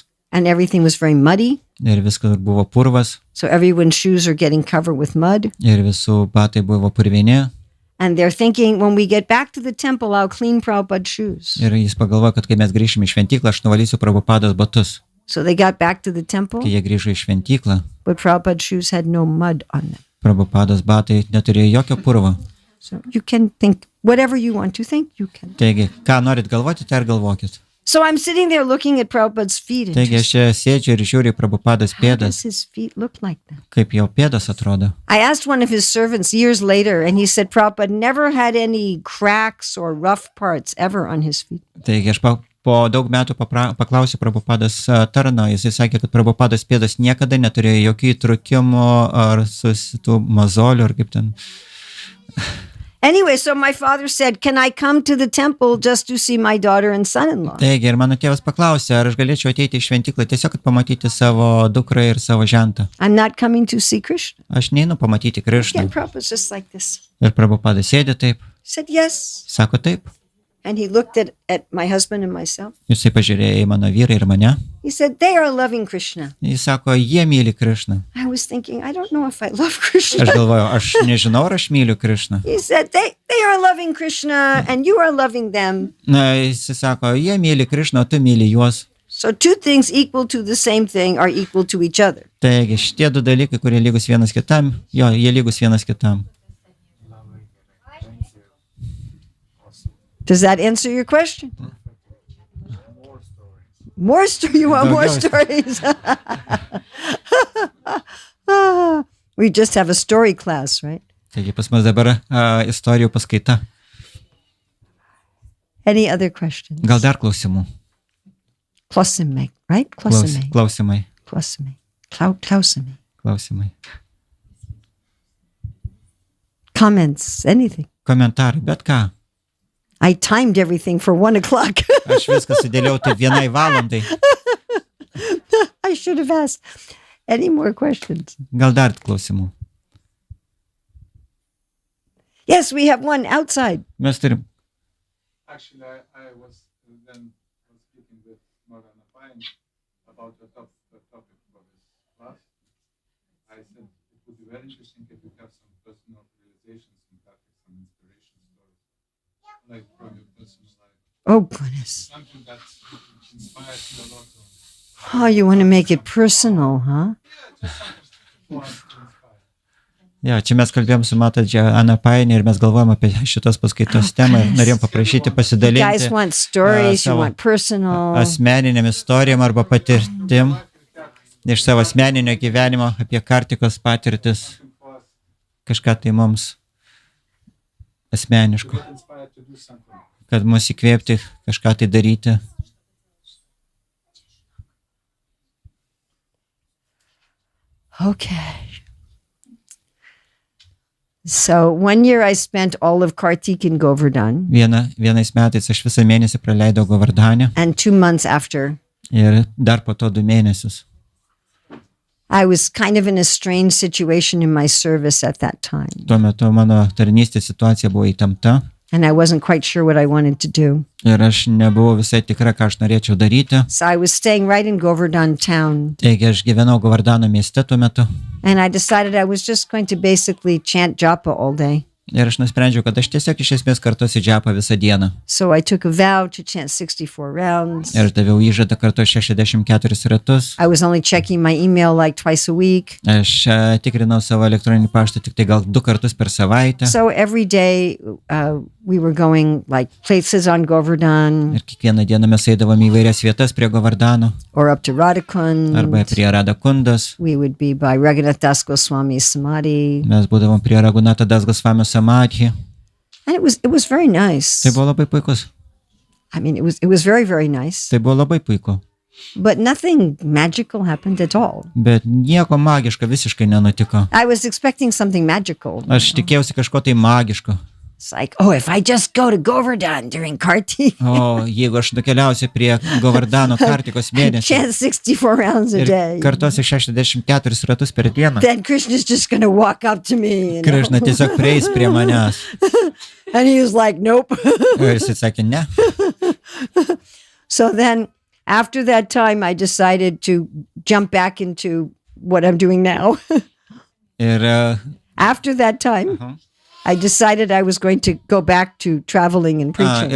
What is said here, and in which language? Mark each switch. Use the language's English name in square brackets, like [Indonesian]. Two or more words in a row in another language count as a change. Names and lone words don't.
[English] And everything was very muddy. [Lithuanian] Ir viskas buvo purvas. [English] So everyone's shoes are getting covered with mud. [Lithuanian] Ir visų batai buvo purvini. [English] And they're thinking, when we get back to the temple, I'll clean Prabhupada's shoes. [Lithuanian] Ir jis pagalvojo, kad kai mes grįšime į šventyklą, aš nuvalysiu Prabhupados batus. [English] So they got back to the temple, [Lithuanian] Kai jie grįžo į šventyklą, [English] but Prabhupada's shoes had no mud on them. [Lithuanian] Prabhupados batai neturėjo jokio purvo. [English] So you can think whatever you want to think, you can. [Lithuanian] Taigi, ką norit galvoti, tai ir galvokit. [English] So I'm sitting there looking at Prabhupada's feet. And [Lithuanian] Taigi, aš čia sėdžiu ir žiūriu į Prabhupados [English] how [Lithuanian] pėdas, [English] does his feet look like that? [Lithuanian] kaip jo pėdas atrodo. [English] I asked one of his servants years later, and he said Prabhupada never had any cracks or rough parts ever on his feet. [Lithuanian] Taigi, aš po daug metų paklausiu Prabhupados tarno, jisai sakė, kad Prabhupados pėdas niekada neturėjo jokių įtrūkimų ar tų mazolių, ar kaip ten. [English] Anyway, so my father said, can I come to the temple just to see my daughter and son-in-law? [Lithuanian] Taigi, ir mano tėvas paklausė, ar aš galėčiau ateiti į šventyklą tiesiog, kad pamatyti savo dukrą ir savo žentą. [English] I'm not coming to see Krishna. [Lithuanian] Aš neinu pamatyti Krišną. [English] Again, Prabhupada's just like this. [Lithuanian] Ir Prabhupada sėdi taip, [English] He said, yes. [Lithuanian] sako taip. [English] And he looked at my husband and myself. [Lithuanian] Jisai pažiūrėjo į mano vyrą ir mane. [English] He said, they are loving Krishna. [Lithuanian] Jis sako, jie myli Krišną. [English] I was thinking, I don't know if I love Krishna. [Lithuanian] Aš galvoju, aš nežinau, ar aš myliu Krišną. [English] He said, they are loving Krishna and you are loving them. [Lithuanian] Na, jis sako, jie myli Krišną, o tu myli juos. [English] So two things equal to the same thing are equal to each other. [Lithuanian] Taigi, šitie du dalykai, kurie lygus vienas kitam, jo, jie lygus vienas kitam. [English] Does that answer your question? More stories. You want more stories? We just have a story class, right? [Lithuanian] Taigi, pas mus dabar istorijų paskaita. [English] Any other questions? [Lithuanian] Gal dar klausimų? Klausimai, right? Klausimai. Klausimai. Klausimai. Klausimai. Klausimai. [English] Comments, anything. [Lithuanian] Komentarai, bet ką. [English] I timed everything for 1 o'clock. [Lithuanian] Aš viską sudėliau taip 1 valandai. [English] I should have asked. Any more questions? [Lithuanian] Gal dar klausimų? [English] Yes, we have one outside. [Lithuanian] Mes turim. [English] Actually, I was speaking with Morana Pine about the topic for this class. I said it would be very interesting if you have some personal realizations and Kartik, some inspiration stories, like from your personal life. Oh, goodness. Something that inspires you a lot. Oh, you want to make it personal, huh? For us to inspire. [Lithuanian] Jo, čia mes kalbėjom su Matadžia Anapainė ir mes galvojom apie šitos paskaitos temą ir norėjom paprašyti [English] You guys [Lithuanian] pasidalinti [English] want stories, you [Lithuanian] savo [English] want personal. [Lithuanian] asmeninėm istorijom arba patirtim iš savo asmeninio gyvenimo apie Kartikos patirtis, kažką tai mums asmeniško, [English] Inspired to do something. [Lithuanian] kad mus įkvėpti kažką tai daryti. [English] Okay. So 1 year I spent all of Kartik in Govardhan, [Lithuanian] Vienais metais aš visą mėnesį praleidau Govardhane [English] and 2 months after, [Lithuanian] ir dar po to 2 mėnesius. [English] I was kind of in a strange situation in my service at that time, [Lithuanian] Tuo metu mano tarnystės situacija buvo įtempta [English] and I wasn't quite sure what I wanted to do. [Lithuanian] ir aš nebuvau visai tikra, ką aš norėčiau daryti. [English] So I was staying right in Govardhan town, [Lithuanian] Taigi aš gyvenau Govardhano mieste tuo metu [English] and I decided I was just going to basically chant japa all day. [Lithuanian] Ir aš nusprendžiau, kad aš tiesiog iš esmės kartosiu džapą visą dieną. [English] So I took a vow to chant 64 rounds. [Lithuanian] Ir aš daviau įžadą kartu 64 ratus. [English] I was only checking my email like twice a week. [Lithuanian] Aš tikrinau savo elektroninį paštą tik tai gal 2 kartus per savaitę. [English] So every day we were going like places on Govardhan [Lithuanian] Ir kiekvieną dieną mes eidavom į vairias vietas prie Govardhano [English] or up to Radhakund. [Lithuanian] arba prie Radhakundas. [English] We would be by Raghunath Das Goswami's Samadhi. [Lithuanian] Mes būdavom prie Raghunato Das Gosvamio samadhi. [English] And it was very nice. [Lithuanian] Tai buvo labai puikus. [English] I mean, it was very, very nice. [Lithuanian] Tai buvo labai puiku. [English] But nothing magical happened at all. [Lithuanian] Bet nieko magiško visiškai nenutiko. [English] I was expecting something magical. [Lithuanian] Aš tikėjausi kažko tai magiško. [English] It's like, oh, if I just go to Govardhan during Kartik, [Lithuanian] O jeigu aš nukeliausiu prie Govardhano Kartikos mėnesį [English] chant 64 rounds a [Lithuanian] ir [English] day, [Lithuanian] kartosiu 64 ratus per dieną, [English] then Krishna's just going to walk up to me. [Lithuanian] Krišna tiesiog prieis prie manęs. [English] And he was like, nope. [Lithuanian] Ir jis sakė, ne. [English] So then after that time, I decided to jump back into what I'm doing now. [Lithuanian] Ir [English] After that time, I decided I was going to go back to traveling and preaching.